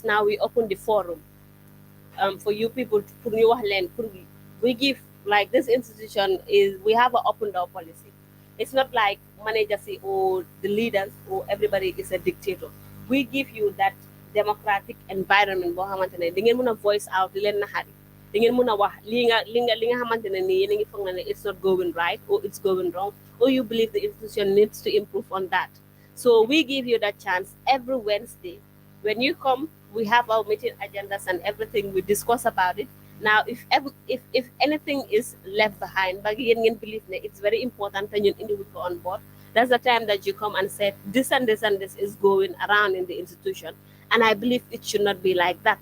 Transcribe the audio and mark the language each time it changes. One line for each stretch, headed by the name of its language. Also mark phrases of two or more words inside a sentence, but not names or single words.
English: Now we open the forum for you people to put your land. We give, like, this institution is, we have an open door policy. It's not like managers or the leaders or everybody is a dictator. We give you that democratic environment
Wolof: boo xamante ne da ngeen mën a
English: voice out
Wolof: di leen naxari da ngeen mën a wax li nga xamante ne nii yéen a ngi foog na ne
English: it's not going right or it's going wrong, or you believe the institution needs to improve on that. So we give you that chance every Wednesday. When you come, we have our meeting agendas and everything. We discuss about it. Now, if anything is left behind, but you believe that it's very important and you individual on board, that's the time that you come and say this and this and this is going around in the institution, and I believe it should not be like that.